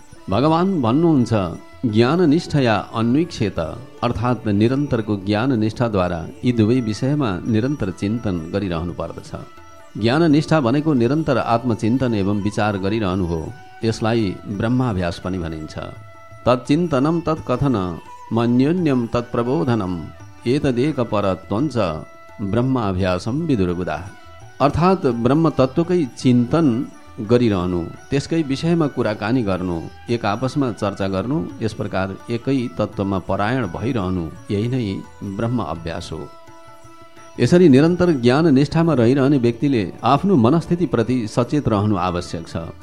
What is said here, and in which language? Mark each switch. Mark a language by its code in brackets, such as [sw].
[ne] भगवान् भन्नुहुन्छ, [sa] ज्ञान निष्ठया अन्वीक्षेत, [ne] अर्थात् निरन्तरको ज्ञान निष्ठाद्वारा यी दुवै विषयमा निरन्तर चिन्तन गरिरहनु पर्दछ। ज्ञान निष्ठा भनेको निरन्तर आत्मचिन्तन एवं विचार गरिरहनु हो। यसलाई ब्रह्माभ्यास पनि भनिन्छ। [sa] तत्चिन्तनम तत्कथन मन्योन्यम तत्प्रबोधनम एतदेक परत्वञ्च ब्रह्माभ्यासम विदुरबुदा। [ne] अर्थात् ब्रह्म तत्त्वकै चिन्तन गरिरहनु, त्यसकै विषयमा कुराकानी गर्नु, एक आपसमा चर्चा गर्नु, यस प्रकार एकै तत्त्वमा परायण भइरहनु, यही नै ब्रह्म अभ्यास हो। यसरी निरन्तर ज्ञान निष्ठामा रहिरहने व्यक्तिले आफ्नो मनस्थितिप्रति सचेत रहनु आवश्यक छ।